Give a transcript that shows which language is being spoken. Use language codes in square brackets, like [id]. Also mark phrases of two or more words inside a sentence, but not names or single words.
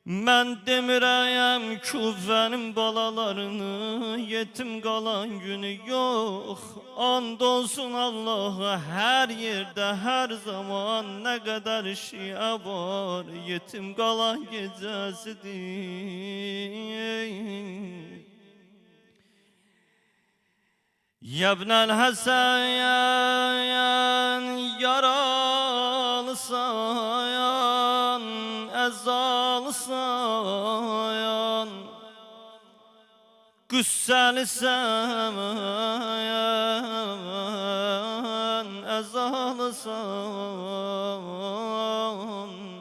[az] Mən demirəyəm küfənin balalarını yetim qalan günü yox. And olsun Allah'a hər yerdə, hər zaman nə qədər şiə var, yetim qalan gecəsidir. Yabnel Hasan yaralı sayan, ezalı sayan, güsseli sayan, ezalı sayan.